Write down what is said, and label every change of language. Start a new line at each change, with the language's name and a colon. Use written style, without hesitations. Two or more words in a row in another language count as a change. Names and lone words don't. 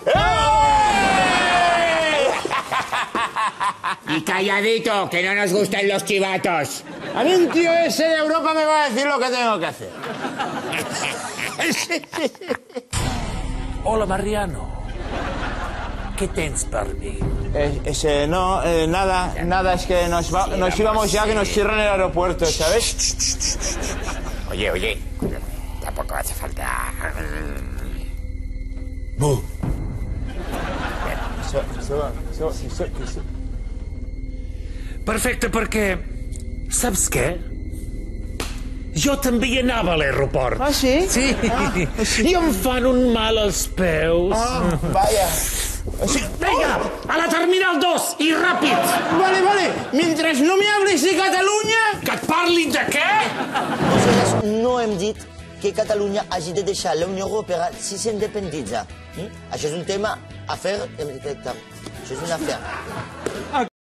Spanish: Y calladito, que no nos gustan los chivatos. A mí un tío ese de Europa me va a decir lo que tengo que hacer. Hola, Mariano.
Catalan: ¿Qué tens per mi?
Spanish: Nada, es que nos íbamos ya, que nos cierran el aeropuerto, ¿sabes? Oye, tampoco hace falta...
Catalan: Perfecte, perquè... Saps què? Jo també hi anava a l'aeroport. Ah, sí? Sí. I em fan un mal als peus.
Spanish: Vaya.
Catalan: Vinga, a la Terminal 2, i ràpid.
Spanish: Vale. Mientras no me hables de Catalunya...
Catalan: Que et parlin de què? Nosaltres no hem dit que Catalunya hagi de deixar la Unió Europea si s'independitza. Això és un tema, afer... Això és un afer.